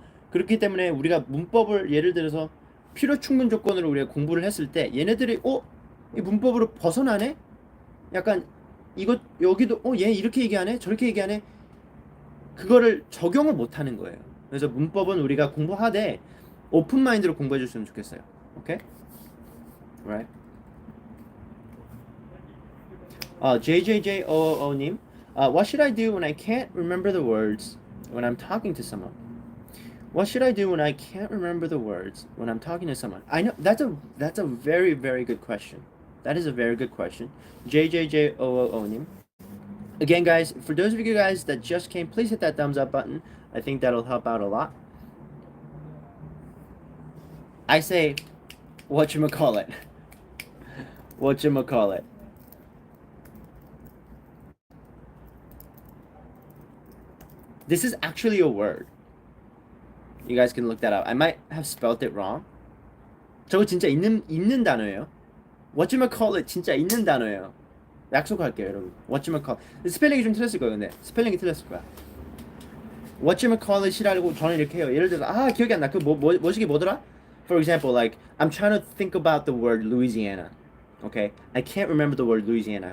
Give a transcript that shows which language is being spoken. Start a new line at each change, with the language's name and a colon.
Korean: 그렇기 때문에 우리가 문법을 예를 들어서 필요 충분 조건으로 우리가 공부를 했을 때 얘네들이 이 문법으로 벗어나네? 약간 이거 여기도 얘 이렇게 얘기하네? 저렇게 얘기하네? 그거를 적용을 못 하는 거예요. 그래서 문법은 우리가 공부하되 오픈 마인드로 공부해 줬으면 좋겠어요.
English: 오케이? Right? JJJOO님, what should I do when I can't remember the words when I'm talking to someone? What should I do when I can't remember the words when I'm talking to someone? I know that's a very very good question. That is a very good question. JJJOOO 님. Again, guys, for those of you guys that just came, please hit that thumbs up button. I think that'll help out a lot. I say, whatchamacallit. Whatchamacallit. This is actually a word. You guys can look that up. I might have spelled it wrong.
Korean: 저거 진짜 있는 단어예요. whatchamacallit 진짜 있는 단어예요. 약속할게요, 여러분. whatchamacallit. 스펠링이 좀 틀렸을 거예요, 근데. 스펠링이 틀렸을 거야. whatchamacallit이라고 저는 이렇게 해요. 예를 들어서 기억이 안 나. 뭐시기 뭐더라?
English: For example, like I'm trying to think about the word Louisiana. Okay? I can't remember the word Louisiana.